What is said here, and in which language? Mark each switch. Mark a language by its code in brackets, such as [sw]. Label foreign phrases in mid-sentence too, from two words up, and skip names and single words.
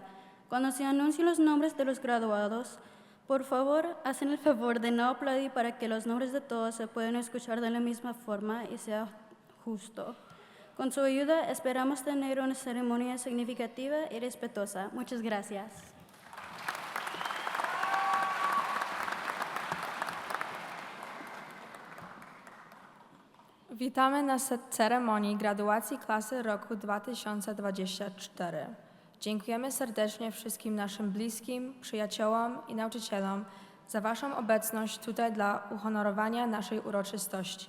[es] Cuando se anuncien los nombres de los graduados, por favor, hacen el favor de no aplaudir para que los nombres de todos se puedan escuchar de la misma forma y sea justo. Con su ayuda, esperamos tener una ceremonia significativa y respetuosa. Muchas gracias. [pl] Witamy na ceremonii graduacji klasy roku 2024. Dziękujemy serdecznie wszystkim naszym bliskim, przyjaciołom i nauczycielom za Waszą obecność tutaj dla uhonorowania naszej uroczystości.